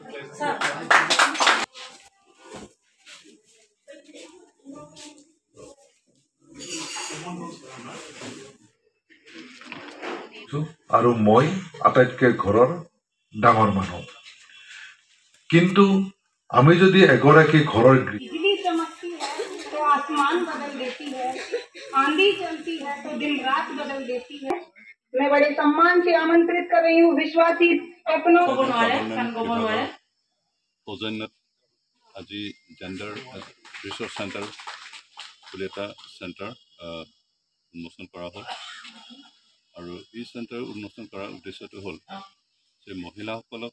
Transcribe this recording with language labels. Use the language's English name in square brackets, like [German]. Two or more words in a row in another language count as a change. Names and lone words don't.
[Assamese] আৰু মই আটাইতকৈ ঘৰৰ ডাঙৰ মানুহ কিন্তু আমি যদি এগৰাকী ঘৰৰ [Hindi] बिजली चमकती है तो आसमान बदल देती है, आंधी चलती है तो दिन रात बदल देती है। मैं बड़े सम्मान से आमंत्रित कर रही हूँ विश्वासी अपनों [Assamese] সৌজন্যত আজি জেণ্ডাৰ ৰিচোৰ্চ চেণ্টাৰ বুলি এটা চেণ্টাৰ উন্মোচন কৰা হ'ল আৰু এই চেণ্টাৰ উন্মোচন কৰাৰ উদ্দেশ্যটো হ'ল যে মহিলাসকলক